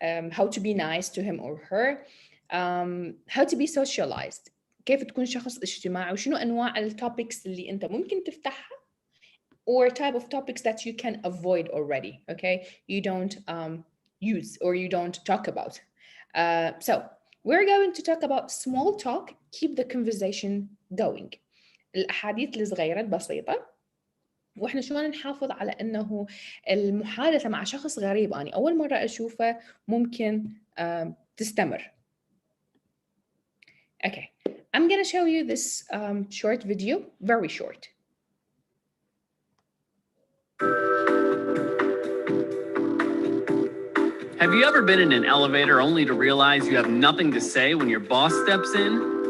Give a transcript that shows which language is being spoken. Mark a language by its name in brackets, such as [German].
[English] How to be nice to him or her. How to be socialized. [Arabic] كيف تكون شخص اجتماعي وشنو أنواع التوبكس اللي أنت ممكن تفتحها [English] or type of topics that you can avoid already, okay? You don't use or you don't talk about. So we're going to talk about small talk, keep the conversation going. [Arabic] الأحاديث الصغيرة البسيطة وإحنا شلون نحافظ على أنه المحادثة مع شخص غريب أنا أول مرة أشوفه ممكن تستمر. [English] Okay, I'm gonna show you this short video, very short. Have you ever been in an elevator only to realize you have nothing to say when your boss steps in?